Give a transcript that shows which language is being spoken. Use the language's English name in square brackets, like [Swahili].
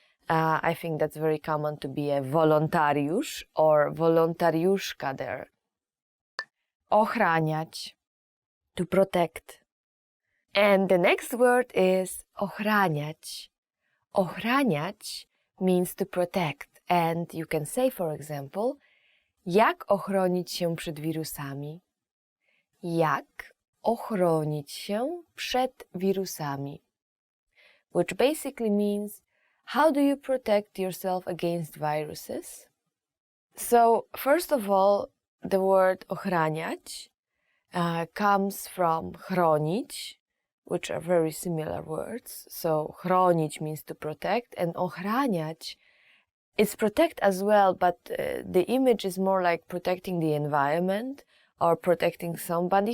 [English] I think that's very common to be a wolontariusz or wolontariuszka there. Ochraniać, to protect. And the next word is ochraniać. Ochraniać means to protect. And you can say, for example, [Polish] jak ochronić się przed wirusami? Jak ochronić się przed wirusami? [English] Which basically means, how do you protect yourself against viruses? So, first of all, the word ochraniać comes from chronić, which are very similar words. So chronić means to protect, and ochraniać is protect as well, but the image is more like protecting the environment or protecting somebody.